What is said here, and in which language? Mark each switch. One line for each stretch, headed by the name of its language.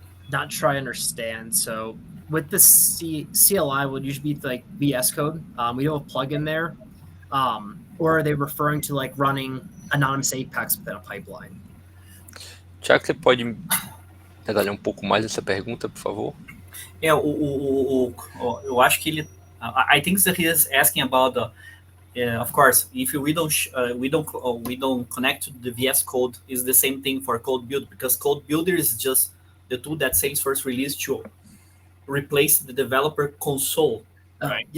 English: Not sure I understand. So with the CLI would usually be like VS Code. We do have a plugin there. Or are they referring to like running anonymous Apex within a pipeline?
Portuguese: Tiago, você pode detalhar um pouco mais essa pergunta, por favor? Eu acho que ele,
English: I think that he is asking about the, of course, if we don't connect to the VS Code, is the same thing for Code Builder, because Code Builder is just the tool that Salesforce released to replace the developer console, right?